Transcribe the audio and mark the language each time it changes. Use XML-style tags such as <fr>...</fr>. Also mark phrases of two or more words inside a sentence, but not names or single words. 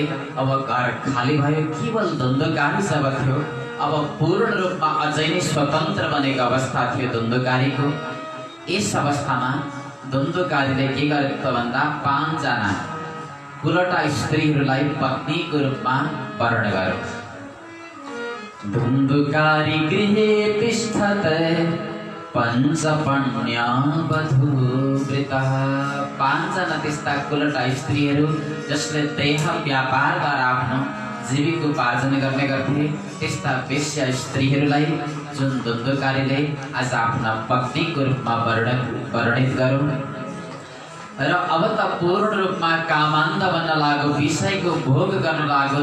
<ne>अब घर खाली भयो, केवल धुन्धुकारी जब थियो। अब पूर्ण रूपमा अझै नै स्वतन्त्र बनेको अवस्था थियो धुन्धुकारीको। यस अवस्थामा धुन्धुकारीले के गरे त भन्दा 5 जना कुलटा स्त्रीहरूलाई पत्नीको रूपमा वर्ण गर्यो।</ne> <sa>धुन्धुकारी गृहे तिष्ठते पञ्चपण्या वधूवृतः।</sa> <ne>5 जना त्यस्ता कुलटा स्त्रीहरू जसले देह व्यापारद्वारा आफ्नो जीविकोपार्जन गर्ने गर्थे, त्यस्ता वेश्या स्त्रीहरूलाई जुन धुन्धुकारीले आज आफ्ना पत्नीको रूपमा वर्णित गर्यो। र अब त पूर्ण रूपमा कामान्ध बन्न लाग्यो, विषयको भोग गर्न लाग्यो।</ne>